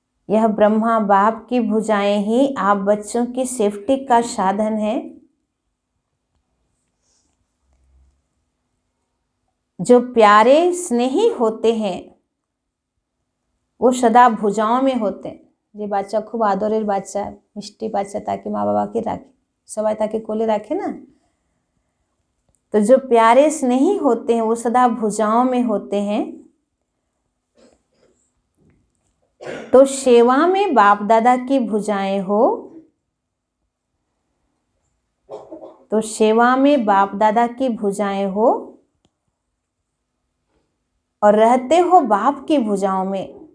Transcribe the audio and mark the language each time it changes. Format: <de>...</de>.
<hi>यह ब्रह्मा बाप की भुजाएं ही आप बच्चों की सेफ्टी का साधन है। जो प्यारे स्नेही होते हैं वो सदा भुजाओं में होते हैं।</hi> <bn>যে বাচ্চা খুব আদরের বাচ্চা, মিষ্টি বাচ্চা, তাকে মা বাবাকে রাখে, সবাই তাকে কোলে রাখে না।</bn> <hi>तो जो प्यारे स्नेही होते हैं वो सदा भुजाओं में होते हैं। तो सेवा में बाप दादा की भुजाएं हो, तो सेवा में बाप दादा की भुजाएं हो और रहते हो बाप की भुजाओं में।</hi>